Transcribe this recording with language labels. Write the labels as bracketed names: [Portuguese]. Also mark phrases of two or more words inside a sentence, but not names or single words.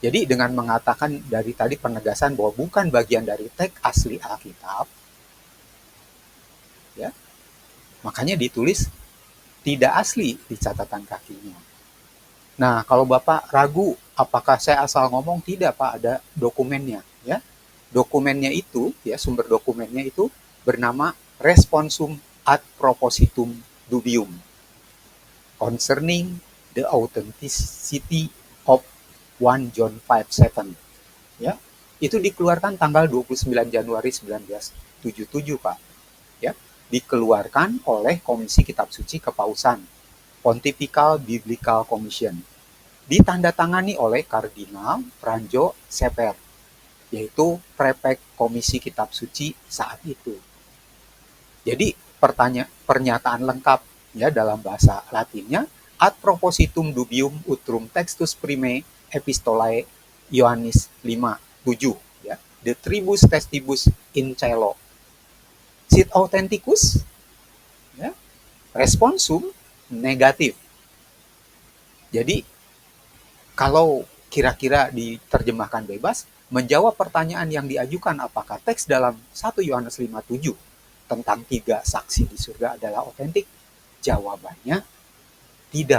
[Indonesian] Jadi dengan mengatakan dari tadi penegasan bahwa bukan bagian dari teks asli Alkitab, ya, makanya ditulis tidak asli di catatan kakinya. Nah, kalau Bapak ragu apakah saya asal ngomong, tidak Pak, ada dokumennya, ya. Dokumennya itu, ya, sumber dokumennya itu bernama Responsum ad Propositum Dubium concerning the authenticity of 1 John 5:7, ya. Itu dikeluarkan tanggal 29 Januari 1977, Pak, ya. Dikeluarkan oleh Komisi Kitab Suci Kepausan, Pontifical Biblical Commission, ditandatangani oleh Kardinal Franjo Seper, yaitu prefek Komisi Kitab Suci saat itu. Jadi pernyataan lengkap, ya, dalam bahasa Latinnya [Latin] ad propositum dubium utrum textus primae epistolae Ioannis 5:7, ya, de tribus testibus in caelo sit authenticus, [Indonesian] ya, responsum negatif. Jadi kalau kira-kira diterjemahkan bebas, menjawab pertanyaan yang diajukan apakah teks dalam 1 Yohanes 5:7 tentang 3 saksi di surga adalah otentik, jawabannya tidak.